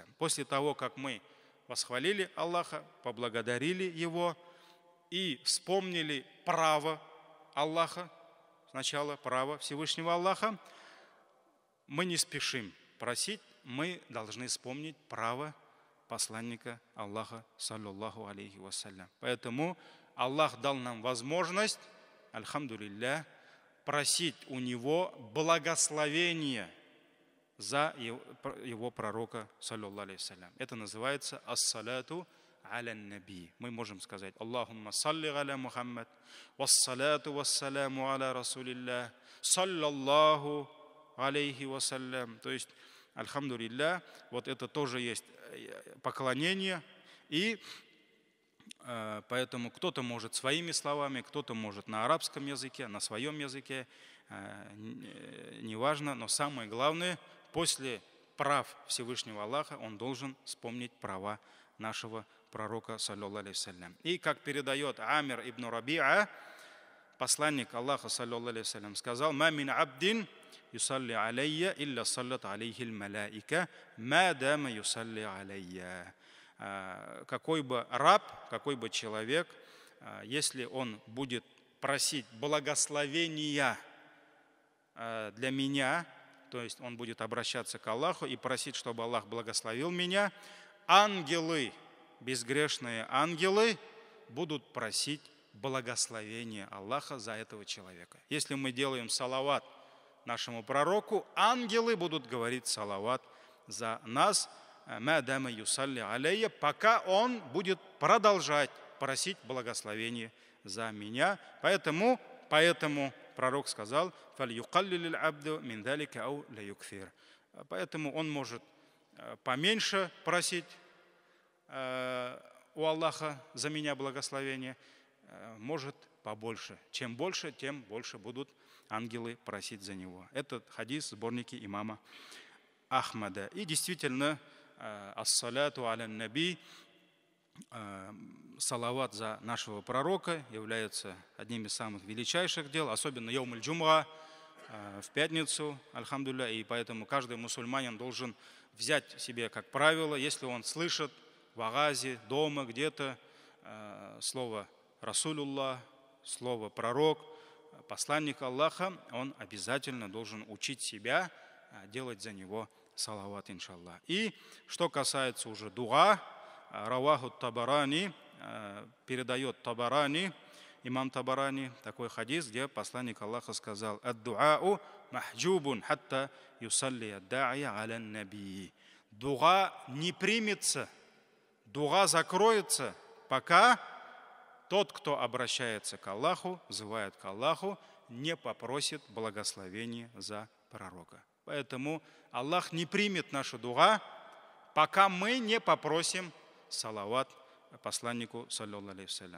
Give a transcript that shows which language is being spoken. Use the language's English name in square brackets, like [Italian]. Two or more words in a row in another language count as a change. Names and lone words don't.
[Russian] После того, как мы восхвалили Аллаха, поблагодарили Его и вспомнили право Аллаха, сначала право Всевышнего Аллаха, мы не спешим просить, мы должны вспомнить право посланника Аллаха, [Arabic] صلى الله عليه وسلم. [Russian] Поэтому Аллах дал нам возможность, альхамдулилля, просить у Него благословения за Его пророка, [Arabic] صلى الله عليه وسلم. [Russian] Это называется [Arabic] الصلاة على النبي. [Russian] Мы можем сказать: [Arabic] اللهم صل على محمد والصلاة والسلام على رسول الله صلى الله عليه وسلم. [Russian] То есть, альхамдулилля, вот это тоже есть поклонение. И поэтому кто-то может своими словами, кто-то может на арабском языке, на своем языке, неважно, но самое главное, после прав Всевышнего Аллаха он должен вспомнить права нашего пророка, [Arabic] صلى الله عليه وسلم. [Russian] И как передает Амир ибн Раби'a, посланник Аллаха, [Arabic] صلى الله عليه وسلم, [Russian] сказал: [Arabic] «ما من عبد يصلي علي إلا صلت عليه الملائكة ما دام يصلي علي». [Russian] Какой бы раб, какой бы человек, если он будет просить благословения для меня, то есть он будет обращаться к Аллаху и просить, чтобы Аллах благословил меня, ангелы, безгрешные ангелы, будут просить благословения Аллаха за этого человека. Если мы делаем салават нашему пророку, ангелы будут говорить салават за нас, [Arabic] ما دام يصلي علي, [Russian] пока он будет продолжать просить благословения за меня. Поэтому пророк сказал: [Arabic] «فليقلل العبد من ذلك أو ليكثر». [Russian] Поэтому он может поменьше просить у Аллаха за меня благословения, может побольше. Чем больше, тем больше будут ангелы просить за него. Этот хадис в сборнике имама Ахмада. И действительно, [Arabic] الصلاة على النبي, [Russian] салават за нашего пророка является одним из самых величайших дел, особенно [Arabic] يوم الجمعة, [Russian] в пятницу, альхамдулилля, и поэтому каждый мусульманин должен взять себе как правило, если он слышит в агазе, дома, где-то слово Расулуллах, слово пророк, посланник Аллаха, он обязательно должен учить себя делать за него салават, иншаллах. И что касается уже дуа, [Arabic] رواه الطبراني, [Russian] передает Табарани, имам Табарани, такой хадис, где посланник Аллаха сказал: [Arabic] «الدعاء محجوب حتى يصلي الداعي على النبي». [Russian] Дуа не примется, дуа закроется, пока тот, кто обращается к Аллаху, взывает к Аллаху, не попросит благословения за пророка. Поэтому Аллах не примет нашу дуа, пока мы не попросим салават посланнику, [Arabic] صلى الله عليه وسلم.